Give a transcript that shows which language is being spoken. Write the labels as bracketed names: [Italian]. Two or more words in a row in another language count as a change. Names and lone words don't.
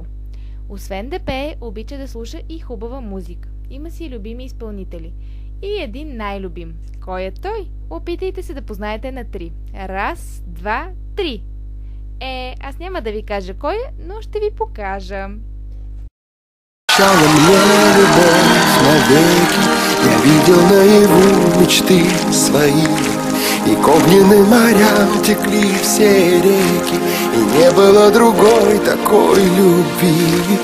[Bulgarian] Освен да пее, обича да слуша и хубава музика. Има си любими изпълнители. И един най-любим. Кой е той? Опитайте се да познаете на 3. Раз, два, три. Аз няма да ви кажа кой е, но ще ви покажа. [Russian] Обещала мне любовь навеки, я видел наяву мечты свои, и к огненным морям текли все реки, и не было другой такой любви.